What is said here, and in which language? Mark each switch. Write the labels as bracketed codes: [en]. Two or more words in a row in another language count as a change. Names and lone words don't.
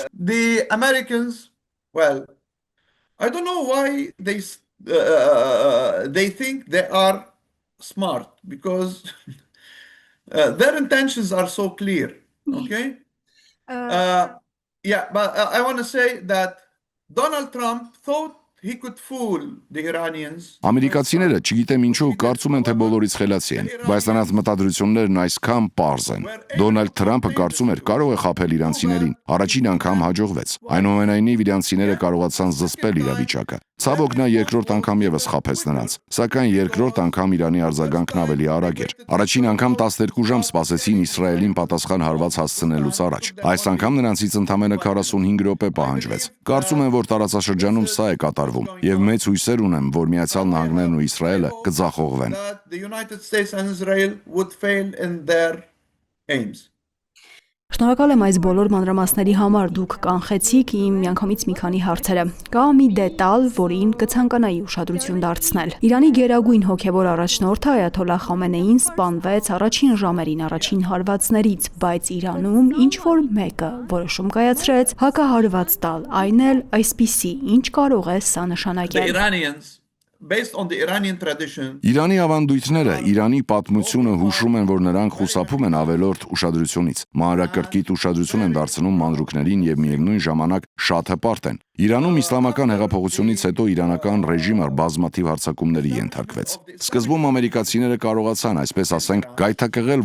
[en] The Americans, well, I don't know why they think they are smart, because their intentions are so clear. Okay? Yeah, but I want to say that Donald Trump thought he could fool the Iranians. [hy] Ամերիկացիները չգիտեմ ինչու կարծում են, թե բոլորից խելացի են, բայց նրանց մտադրություններն այսքան պարզ են։ Դոնալդ Թրամփը կարծում էր կարող է խաբել իրանցիներին, առաջին անգամ հաջողվեց։ Այնուամենայնիվ իրանցիները կարողացան զսպել իրավիճակը։ Ցավոք նա երկրորդ անգամ եւս խաբեց նրանց, սակայն երկրորդ անգամ Իրանի արձագանքն ավելի արագ էր։ Առաջին անգամ 12 ժամ սպասեցին Իսրայելին պատասխան հարված հասցնելուց առաջ։ Այս անգամ նրանցից ընդամենը 45 րոպե պահանջվեց։ Կարծում եմ, որ տարածաշրջանում սա է կատարվում, եւ մեծ հույսեր ունեմ, որ Միացյալ Նահանգներն ու Իսրայելը կձախողվեն։ [en] The United States and Israel would fail in their aims. [hy] Շնորհակալ եմ այս բոլոր մանրամասների համար, դուք կանխեցիք իմ միանգամից մի քանի հարցերը։ Կա մի դետալ, որին կցանկանայի ուշադրություն դարձնել։ Իրանի գերագույն հոգևոր առաջնորդը Այաթոլլահ Խամենեին սպանվեց առաջին ժամերին առաջին հարվածներից, բայց Իրանում ինչ որ մեկը որոշում կայացրեց հակահարված տալ, այն էլ այսպիսի, ինչ կարող է սա նշանակել։ [en] The Iranians based on the Iranian tradition. [hy] Իրանի ավանդույթները, Իրանի պատմությունը հուշում են, որ նրանք խուսափում են ավելորդ ուշադրությունից։ Մանրակրկիտ ուշադրություն են դարձնում մանրուքներին եւ միևնույն ժամանակ շատ հպարտ են։ Իրանում իսլամական հեղափոխությունից հետո իրանական ռեժիմը բազմաթիվ հարձակումների ենթարկվեց։ Սկզբում ամերիկացիները կարողացան, այսպես ասենք, գայթակղել